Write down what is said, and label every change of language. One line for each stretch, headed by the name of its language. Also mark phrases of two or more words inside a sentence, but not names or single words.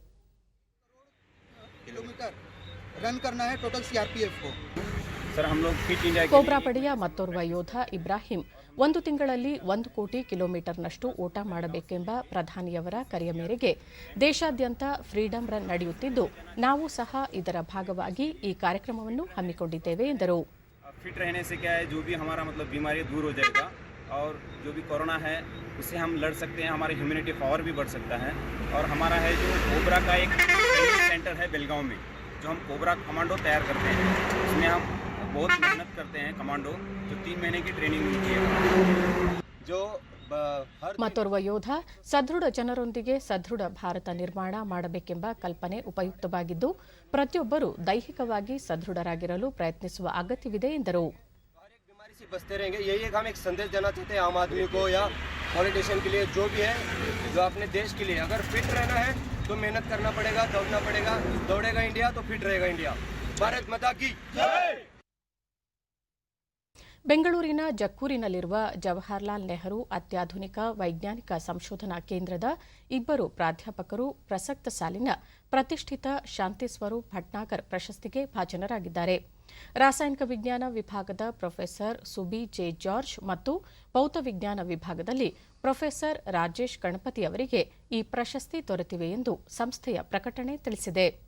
Kannada: ಕೋಬ್ರಾ ಪಡೆಯ ಮತ್ತೋರ್ವ ಯೋಧ ಇಬ್ರಾಹಿಂ 1 ತಿಂಗಳಲ್ಲಿ 1 ಕೋಟಿ ಕಿಲೋಮೀಟರ್ನಷ್ಟು ಓಟ ಮಾಡಬೇಕೆಂಬ ಪ್ರಧಾನಿಯವರ ಕರೆಯ ಮೇರೆಗೆ ದೇಶಾದ್ಯಂತ ಫ್ರೀಡಂ ರನ್ ನಡೆಯುತ್ತಿದ್ದು, ನಾವು ಸಹ ಇದರ ಭಾಗವಾಗಿ ಈ ಕಾರ್ಯಕ್ರಮವನ್ನು ಹಮ್ಮಿಕೊಂಡಿದ್ದೇವೆ ಎಂದರು.
Hindi: फिट रहने से क्या है, जो भी हमारा मतलब बीमारी दूर हो जाएगा और जो भी कोरोना है उससे हम लड़ सकते हैं, हमारी
English: humanity power
Hindi: भी बढ़ सकता है. और हमारा है जो कोबरा का एक
English: training centre
Hindi: है बेलगांव में, जो हम कोबरा कमांडो तैयार करते हैं, उसमें हम बहुत मेहनत करते हैं. कमांडो जो 3 महीने की ट्रेनिंग मिलती है. जो
Kannada: ಮತ್ತೋರ್ವ ಯೋಧ, ಸದೃಢ ಜನರೊಂದಿಗೆ ಸದೃಢ ಭಾರತ ನಿರ್ಮಾಣ ಮಾಡಬೇಕೆಂಬ ಕಲ್ಪನೆ ಉಪಯುಕ್ತವಾಗಿದ್ದು, ಪ್ರತಿಯೊಬ್ಬರೂ ದೈಹಿಕವಾಗಿ ಸದೃಢರಾಗಿರಲು ಪ್ರಯತ್ನಿಸುವ ಅಗತ್ಯವಿದೆ ಎಂದರು.
Hindi: बचते रहेंगे, यही एक हम एक संदेश देना चाहते हैं आम आदमी को या पॉलिटिशियन के लिए, जो भी है, जो अपने देश के लिए अगर फिट रहना है तो मेहनत करना पड़ेगा, दौड़ना पड़ेगा. दौड़ेगा इंडिया तो फिट रहेगा इंडिया. भारत माता की जय.
Kannada: ಬೆಂಗಳೂರಿನ ಜಕ್ಕೂರಿನಲ್ಲಿರುವ ಜವಾಹರಲಾಲ್ ನೆಹರು ಅತ್ಯಾಧುನಿಕ ವೈಜ್ಞಾನಿಕ ಸಂಶೋಧನಾ ಕೇಂದ್ರದ 2 ಪ್ರಾಧ್ಯಾಪಕರು ಪ್ರಸಕ್ತ ಸಾಲಿನ ಪ್ರತಿಷ್ಠಿತ ಶಾಂತಿ ಸ್ವರೂಪ್ ಭಟ್ನಾಗರ್ ಪ್ರಶಸ್ತಿಗೆ ಭಾಜನರಾಗಿದ್ದಾರೆ. ರಾಸಾಯನಿಕ ವಿಜ್ಞಾನ ವಿಭಾಗದ ಪ್ರೊಫೆಸರ್ ಸುಬಿ ಜೆ ಜಾರ್ಜ್ ಮತ್ತು ಭೌತವಿಜ್ಞಾನ ವಿಭಾಗದಲ್ಲಿ ಪ್ರೊಫೆಸರ್ ರಾಜೇಶ್ ಗಣಪತಿ ಅವರಿಗೆ ಈ ಪ್ರಶಸ್ತಿ ದೊರೆತಿವೆ ಎಂದು ಸಂಸ್ಥೆಯ ಪ್ರಕಟಣೆ ತಿಳಿಸಿದೆ.